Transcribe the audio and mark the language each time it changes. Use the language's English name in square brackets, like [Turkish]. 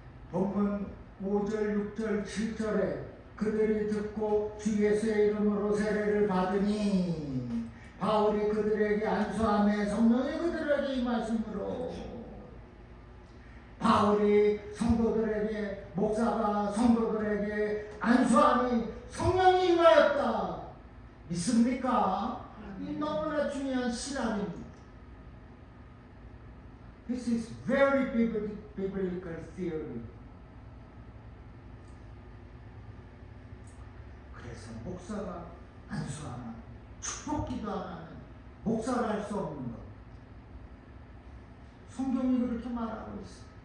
[Korean] 본문 5절, 6절, 7절에 그들이 듣고 주 예수의 이름으로 세례를 받으니 바울이 그들에게 안수하며 성령이 그들에게 임하심으로 바울이 성도들에게 목사가 성도들에게 안수하니 성령이 임하였다. 믿습니까? 이 너무나 중요한 신앙입니다. [English] This is very biblical theory. [Korean] 그래서 목사가 안수하면 축복기도 안 하면 목사를 할 수 없는 것. 성경이 그렇게 말하고 있어요.